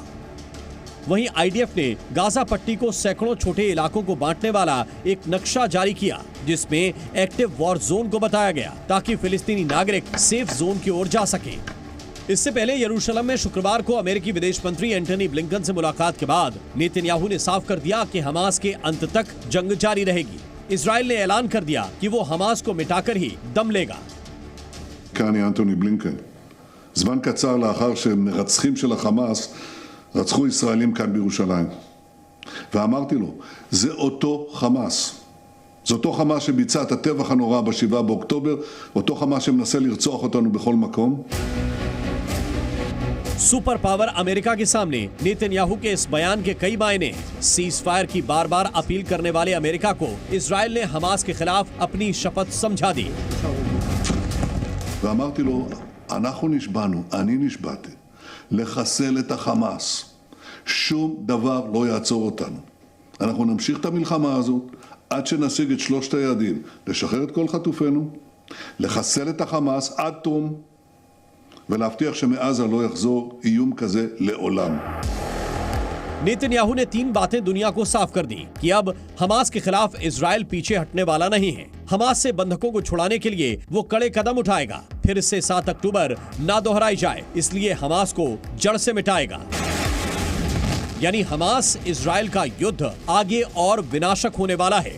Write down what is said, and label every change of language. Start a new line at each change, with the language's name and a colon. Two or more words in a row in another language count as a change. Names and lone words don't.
Hindi: वहीं आईडीएफ ने गाजा पट्टी को सैकड़ों छोटे इलाकों को बांटने वाला एक नक्शा जारी किया, जिसमें
English: active war zone
Hindi: को बताया गया ताकि फिलिस्तीनी नागरिक
English: safe zone
Hindi: की ओर जा सके। इससे पहले यरूशलेम में शुक्रवार को अमेरिकी विदेश मंत्री एंटनी ब्लिंकन से मुलाकात के बाद नेतन्याहू ने साफ कर दिया कि हमास के अंत तक जंग जारी रहेगी। इजराइल ने ऐलान कर दिया कि वो हमास को मिटाकर ही दम लेगा।
Hebrew: כאן אנטוני בלינקן. זמן קצר לאחר שמרצחים של החמאס רצחו ישראלים כאן בירושלים. ואמרתי לו, זה אותו חמאס. זה אותו חמאס שביצע את הטבח הנורא ב7 באוקטובר, אותו חמאס שמנסה לרצוח אותנו בכל מקום.
English: super power
Hindi: अमेरिका के सामने नेतन्याहू के इस बयान के कई मायने हैं।
English: cease fire
Hindi: की बार-बार अपील करने वाले अमेरिका को इजराइल ने हमास के खिलाफ अपनी शपथ समझा दी।
Hebrew: ואמרתי לו, אנחנו נשבענו, אני נשבעתי, לחסל את החמאס. שום דבר לא יעצור אותנו. אנחנו נמשיך את המלחמה הזאת עד שנשיג את 3 היעדים, לשחרר את כל חטופינו, לחסל את החמאס עד תום, ולהבטיח שמעזה לא יחזור איום כזה לעולם.
Hindi: नेतन्याहू ने 3 बातें दुनिया को साफ कर दी कि अब हमास के खिलाफ इजराइल पीछे हटने वाला नहीं है। हमास से बंधकों को छुड़ाने के लिए वो कड़े कदम उठाएगा। फिर से 7 अक्टूबर ना दोहराई जाए, इसलिए हमास को जड़ से मिटाएगा। यानी हमास इजराइल का युद्ध आगे और विनाशक होने वाला है।